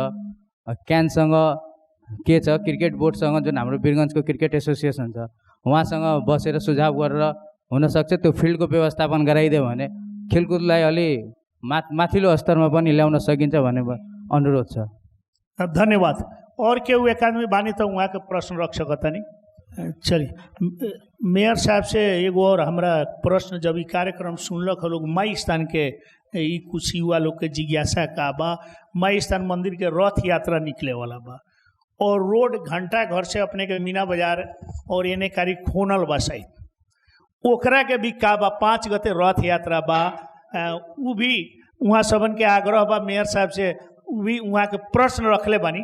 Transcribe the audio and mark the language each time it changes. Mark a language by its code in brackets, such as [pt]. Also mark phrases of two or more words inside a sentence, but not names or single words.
[ne] क्यानसँग के छ, क्रिकेट बोर्डसँग जुन हाम्रो वीरगन्जको क्रिकेट एसोसिएसन छ उहाँसँग बसेर सुझाव गरेर हुनसक्छ त्यो फिल्डको व्यवस्थापन गराइदियो भने खेलकुदलाई अलि माथिल्लो स्तरमा पनि ल्याउन सकिन्छ भन्ने अनुरोध छ। धन्यवाद। [bho] और केहू एक आदमी बानी तो वहाँ के प्रश्न रख सकता नहीं? चलिए मेयर साहब से एगो और हमारा प्रश्न, जब ये कार्यक्रम सुनलक लोग माई स्थान के कुछ युवा लोग के जिज्ञासा का बा, माई स्थान मंदिर के रथ यात्रा निकले वाला बा और रोड घंटा घर से अपने के मीना बाजार और एने कारी खोनल बा साइड, ओकरा के भी का बा 5 गते रथ यात्रा बा, वो भी वहाँ सबन के आग्रह बा मेयर साहब से भी वहाँ के प्रश्न रखले बानी।